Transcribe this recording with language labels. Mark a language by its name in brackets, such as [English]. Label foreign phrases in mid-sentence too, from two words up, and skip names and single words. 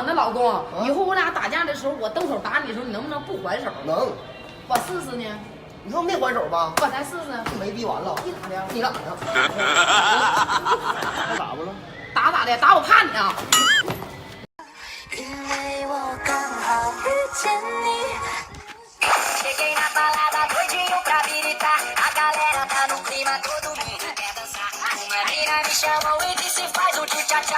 [Chinese] 那老公，以后我俩打架的时候，我动手打你的时候，你能不能不还手？能。我试试呢。你说没还手吧？我再试试。没逼完了。你咋的？你咋的？他打不了？打咋的？打我怕你啊！因为我刚好遇见你。 [Portuguese] Cheguei na balada, doidinho pra habilitar. A galera tá no clima, todo mundo quer dançar. Uma mina me chamou e disse faz tchu-tcha-tcha.